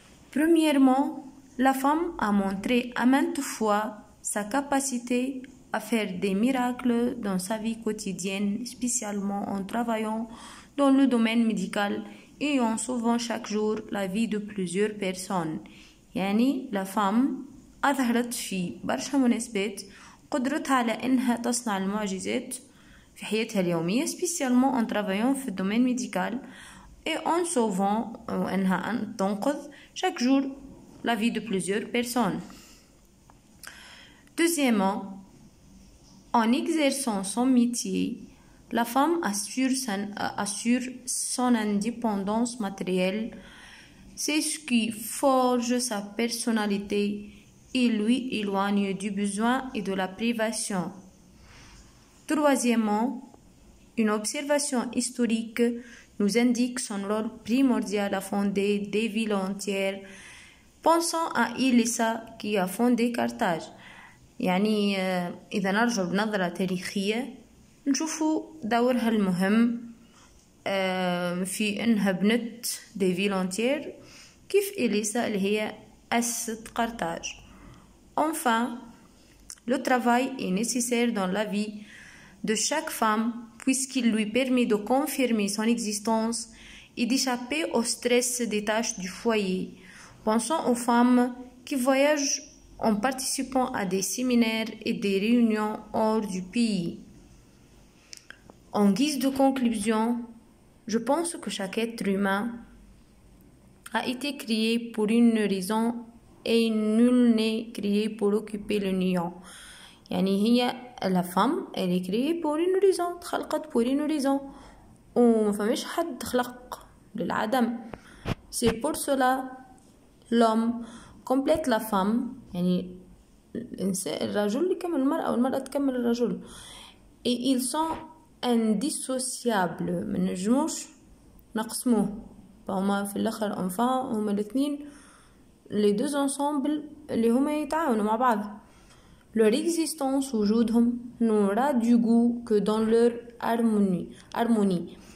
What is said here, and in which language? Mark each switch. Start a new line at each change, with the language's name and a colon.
French: Premièrement, la femme a montré à maintes fois sa capacité à faire des miracles dans sa vie quotidienne, spécialement en travaillant dans le domaine médical et en sauvant chaque jour la vie de plusieurs personnes. يعني la femme
Arabic: أظهرت في برشا مناسبات قدرتها على إنها تصنع المعجزات في حياتها اليومية،
French: spécialement en travaillant
Arabic: في الدومين
French: médical et en sauvant
Arabic: إنها تنقذ
French: chaque jour la vie de plusieurs personnes. Deuxièmement, en exerçant son métier, la femme assure son indépendance matérielle. C'est ce qui forge sa personnalité et lui éloigne du besoin et de la privation. Troisièmement, une observation historique nous indique son rôle primordial à fonder des villes entières. Pensons à Ilissa qui a fondé Carthage.
Arabic: يعني إذا نرجع بنظرة تاريخية نشوفوا دورها المهم في إنها بنت
French: دي فيلونتير
Arabic: كيف إليسا اللي هي أسست قرطاج.
French: Enfin, le travail est nécessaire dans la vie de chaque femme puisqu'il lui permet de confirmer son existence et d'échapper au stress des tâches du foyer. Pensons aux femmes qui voyagent en participant à des séminaires et des réunions hors du pays. En guise de conclusion, je pense que chaque être humain a été créé pour une raison et nul n'est créé pour occuper le néant. يعني هي la femme elle est créée pour une raison،
Arabic: تخلقت
French: pour une raison
Arabic: وما فماش حد خلق للعدم.
French: C'est pour cela l'homme complète la femme،
Arabic: يعني الرجل يكمل المرأة والمرأة تكمل الرجل.
French: et ils sont indissociables،
Arabic: من نجموش نقسموه، فهما في الاخر enfant هما الاثنين
French: les deux ensemble
Arabic: اللي هما يتعاونوا مع بعض.
French: leur existence
Arabic: وجودهم
French: n'aura du goût que dans leur harmonie.